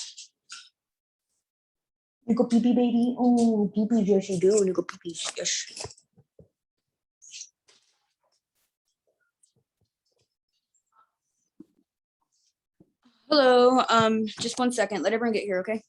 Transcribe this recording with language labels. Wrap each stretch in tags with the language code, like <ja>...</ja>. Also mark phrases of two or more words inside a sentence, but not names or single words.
<en>You go pee pee, baby. Oh, pee pee, yes, you do. You go pee pee, yes. Hello. Just 1 second. Let everyone get here, okay?</en>